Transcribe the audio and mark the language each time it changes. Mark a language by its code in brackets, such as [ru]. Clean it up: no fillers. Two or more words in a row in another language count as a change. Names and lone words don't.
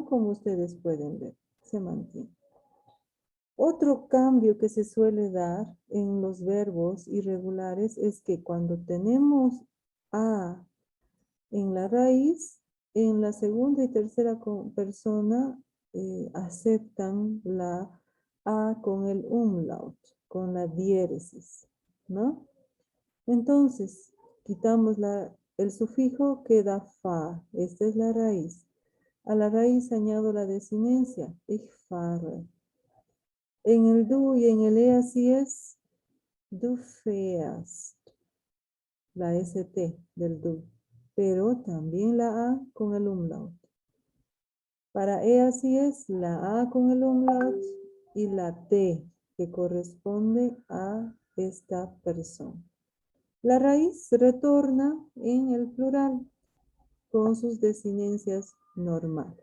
[es] Como ustedes pueden ver, se mantiene. Otro cambio que se suele dar en los verbos irregulares es que cuando tenemos a en la raíz, en la segunda y tercera persona aceptan la a con el umlaut, con la diéresis, ¿no? Entonces, quitamos el sufijo, queda fa. Esta es la raíz. A la raíz añado la desinencia, [de] ich fahre. [es] En el du y en el e así es, [de] du fährst, [es] la st del du, pero también la a con el umlaut. Para e así es la a con el umlaut y la t que corresponde a esta persona. La raíz retorna en el plural con sus desinencias normales.